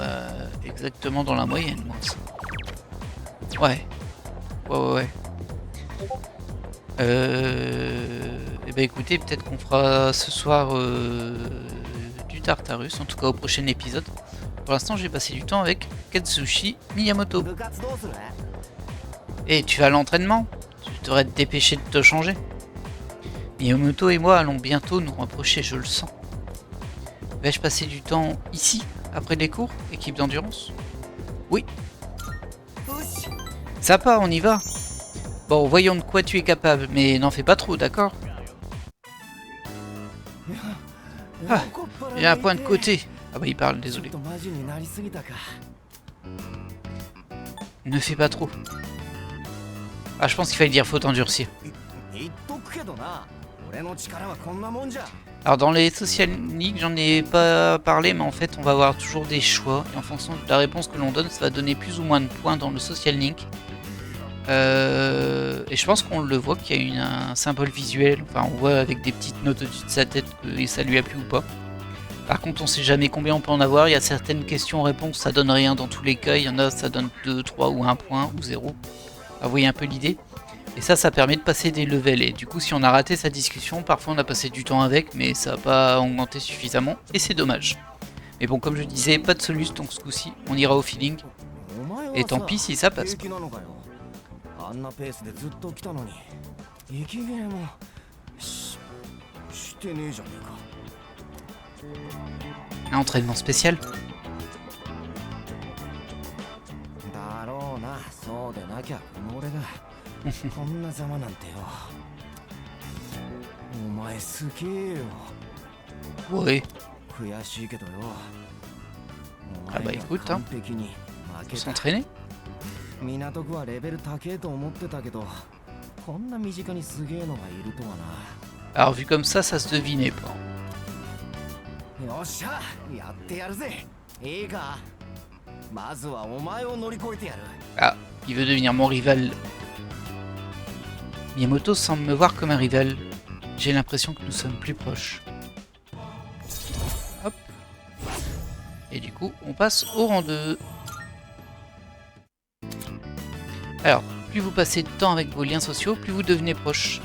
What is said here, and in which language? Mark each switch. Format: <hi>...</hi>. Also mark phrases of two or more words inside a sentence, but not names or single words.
<fr>exactement dans la moyenne, moi. Ça. Ouais. Ouais. Et bah écoutez, peut-être qu'on fera ce soir du Tartarus, en tout cas au prochain épisode. Pour l'instant, j'ai passé du temps avec Katsushi Miyamoto.</fr> <ja>部活どうする？</ja> <fr>Et tu vas à l'entraînement? Tu devrais te dépêcher de te changer. Miyamoto et moi allons bientôt nous rapprocher, je le sens. Vais-je passer du temps ici, après les cours, équipe d'endurance? Oui. Sympa, on y va. Bon, voyons de quoi tu es capable, mais n'en fais pas trop, d'accord? Ah, il y a un point de côté. Ah bah il parle, désolé.</fr> <ja>ちょっとマジになりすぎたか。</ja> <fr>Ne fais pas trop. Ah, je pense qu'il fallait dire faut t'endurcir.</fr> <ja>言っとくけどな、俺の力はこんなもんじゃ。</ja> <fr>Alors dans les</fr> <en>social link,</en> <fr>j'en ai pas parlé, mais en fait on va avoir toujours des choix. Et en fonction de la réponse que l'on donne, ça va donner plus ou moins de points dans le</fr> <en>social link.</en> <fr>Et je pense qu'on le voit qu'il y a un symbole visuel. Enfin on voit avec des petites notes au-dessus de sa tête que ça lui a plu ou pas. Par contre on sait jamais combien on peut en avoir. Il y a certaines questions-réponses, ça donne rien dans tous les cas. Il y en a, ça donne 2, 3 ou 1 point ou 0. Vous voyez un peu l'idée. Et ça permet de passer des levels. Et du coup, si on a raté sa discussion, parfois on a passé du temps avec, mais ça n'a pas augmenté suffisamment. Et c'est dommage. Mais bon, comme je disais, pas de soluce, donc ce coup-ci, on ira au feeling. Et tant pis si ça passe pas.</fr> <ja>あんなペースでずっと来たのに、息切れもしてねえじゃねえか。</ja> <fr>Un entraînement spécial.</fr> <ja>だろうな、そうでなきゃこの俺がこんなざまなんてよ。お前すげえよ。</ja> <fr>Ouais.</fr> <ja>悔しいけどよ。</ja> <fr>Ah bah écoute, hein.</fr> <ja>完璧に負けた。</ja> <fr>S'entraîner.</fr> <ja>港区はレベル高えと思ってたけど、こんな身近にすげえのがいるとはな。</ja> <fr>Alors vu comme ça se devinait pas.</fr> <ja>よっしゃ、やってやるぜ。いいか。まずはお前を乗り越えてやる。</ja> <fr>Ah, il veut devenir mon rival. Miyamoto semble me voir comme un rival. J'ai l'impression que nous sommes plus proches. Hop. Et du coup, on passe au rang 2. Alors, plus vous passez de temps avec vos liens sociaux, plus vous devenez proche.</fr>